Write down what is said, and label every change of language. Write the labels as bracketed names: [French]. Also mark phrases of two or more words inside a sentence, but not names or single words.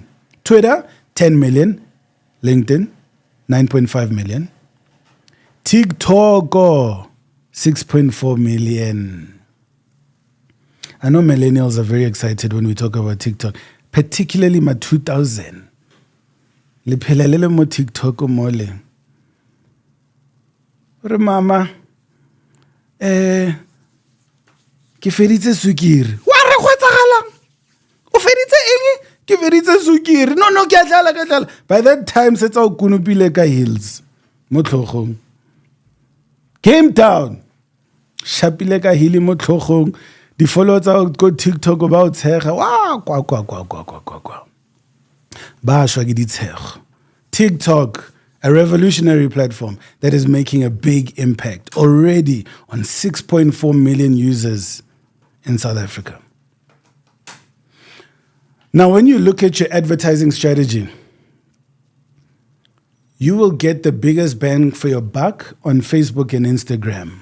[English] Twitter, 10 million. LinkedIn, 9.5 million. TikTok, 6.4 million. I know millennials are very excited when we talk about TikTok, particularly my 2000. [Tswana] Le phela le le mo TikTok mo le. Re mama, ke feditse sukiri. Wa re go tsagalang? O feditse eng? Ke feditse sukiri. No, ke a tlala. [English] By that time, [Tswana] setsa o kunupile ka heels. Mo tlhogong. [English] Came down. [Tswana] Shapile ka hili mo tlhogong. Di follow tsa go TikTok ba o tshega. Wa kwa. Ba shwa ke ditshego. [English] TikTok, a revolutionary platform that is making a big impact already on 6.4 million users in South Africa. Now, when you look at your advertising strategy, you will get the biggest bang for your buck on Facebook and Instagram.